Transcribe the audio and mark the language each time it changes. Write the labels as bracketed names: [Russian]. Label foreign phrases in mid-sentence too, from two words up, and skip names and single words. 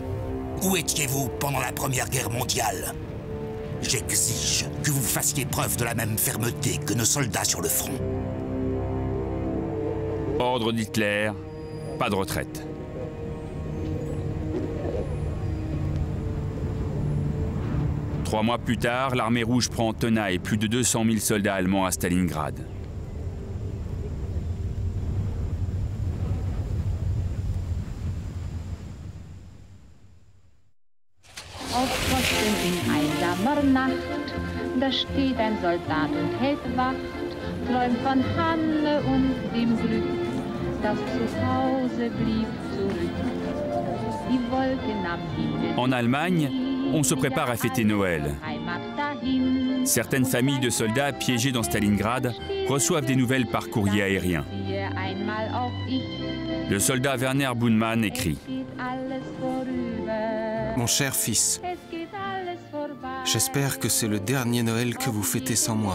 [French] Où étiez-vous pendant la Première Guerre mondiale? J'exige que vous fassiez preuve de la même fermeté que nos soldats sur le front. Ordre d'Hitler, pas de retraite. Trois mois plus tard, l'armée rouge prend en tenaille plus de 200 000 soldats allemands à Stalingrad. [German] Auf Posten in einsamer Nacht, da steht ein Soldat und hält Wacht, träumt von Hanne und dem Glück, das zu Hause blieb zurück. Die Wolke nahm ihn. [French] En Allemagne, on se prépare à fêter Noël. Certaines familles de soldats piégés dans Stalingrad reçoivent des nouvelles par courrier aérien. Le soldat Werner Bunmann écrit: Mon cher fils, j'espère que c'est le dernier Noël que vous fêtez sans moi.